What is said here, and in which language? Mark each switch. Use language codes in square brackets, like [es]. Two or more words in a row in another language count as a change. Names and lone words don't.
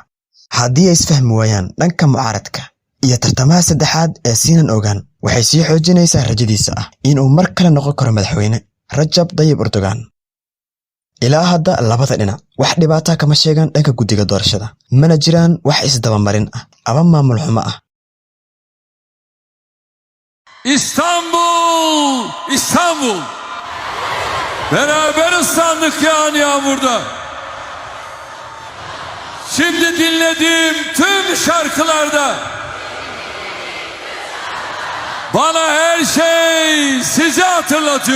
[so] haddii ay isfahmi waayaan dhanka mucaaradka iyo tartamaha saddexaad ee Sinan Ogan, waxay sii xoojinaysaa rajadiisa ah inuu mar kale noqon karo madaxweyne Rajab Tayyip Erdogan. ilaa hadda labada dhinac wax dhibaato kama sheegan dhanka guddiga doorashada, mana jiraan wax isdabamarin ah ama maamul xumo ah. [tr] İstanbul! Beraber ıslandık yağan yağmurda. Şimdi dinlediğim tüm şarkılarda bana her şey sizi hatırlatıyor.